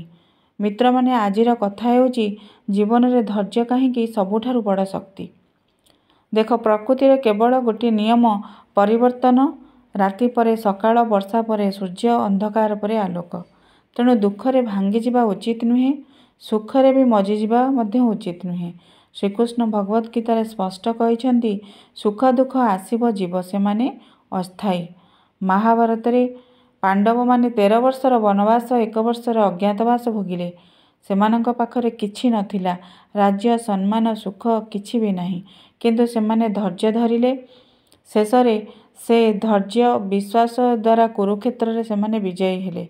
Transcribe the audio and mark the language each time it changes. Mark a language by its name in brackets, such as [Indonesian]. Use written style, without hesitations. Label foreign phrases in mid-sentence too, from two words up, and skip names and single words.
[Odia] ମିତ୍ର ମାନେ ଆଜିର କଥା ହେଉଛି ଜୀବନ ରେ ଧୈର୍ଯ୍ୟ କାହିଁକି ସବୁଠାରୁ ବଡ଼ ଶକ୍ତି। ଦେଖ ପ୍ରକୃତିର କେବଳ ଗୋଟେ ନିୟମ ପରିବର୍ତ୍ତନ, ରାତି ପରେ ସକାଳ, ବର୍ଷା ପରେ ସୂର୍ଯ୍ୟ, ଅନ୍ଧକାର ପରେ ଆଲୋକ। ତେଣୁ ଦୁଃଖରେ ଭାଙ୍ଗି ଯିବା ଉଚିତ ନୁହେଁ, ସୁଖରେ ଭି ମଜି ଯିବା ମଧ୍ୟ ଉଚିତ ନୁହେଁ। ଶ୍ରୀକୃଷ୍ଣ ଭଗବତ ଗୀତା ସ୍ପଷ୍ଟ କହିଛନ୍ତି ସୁଖ ଦୁଃଖ ଆସିବ ଯିବ ସେ ମାନେ ଅସ୍ଥାୟୀ। ମହାଭାରତ ରେ ପାଣ୍ଡବ ମାନେ 13 ବର୍ଷର ବନବାସ, 1 ବର୍ଷର ଅଜ୍ଞାତବାସ ଭୋଗିଲେ। ସେମାନଙ୍କ ପାଖରେ କିଛି ନଥିଲା, ରାଜ୍ୟ, ସମ୍ମାନ, ସୁଖ କିଛି ଭି ନାହିଁ, କିନ୍ତୁ ସେମାନେ ଧୈର୍ଯ୍ୟ ଧରିଲେ। ଶେଷରେ ସେ ଧୈର୍ଯ୍ୟ ବିଶ୍ୱାସ ଦ୍ୱାରା କୁରୁକ୍ଷେତ୍ର ରେ ସେମାନେ ବିଜୟୀ ହେଲେ।